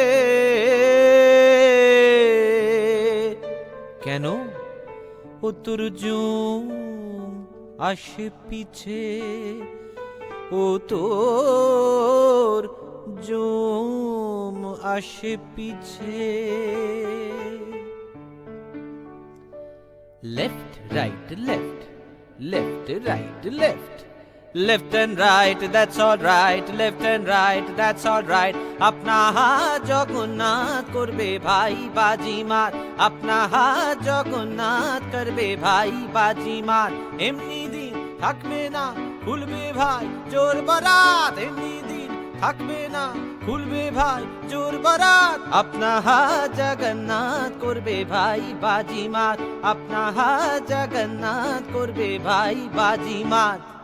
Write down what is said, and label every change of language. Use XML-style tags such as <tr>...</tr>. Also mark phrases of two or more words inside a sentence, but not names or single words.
<bn>কেন ও তোর জুম আসে পিছে, ও তোর জুম আসে পিছে।</bn> <en>Left, right, left, left, right, left, left and right, that's all right, left and right, that's all right.</en> <bn>আপনা হাত জগন্নাথ করবে ভাই বাজি মার, আপনা হাত জগন্নাথ করবে ভাই বাজি মার। এমনি দিন থাকবে না খুলবে ভাই চোর বারাত, এমনি দিন থাকবে না, খুলবে ভাই জোর বরাত, আপনা হাত জগন্নাথ করবে ভাই বাজিমাত, আপনা হাত জগন্নাথ করবে ভাই বাজিমাত।</bn>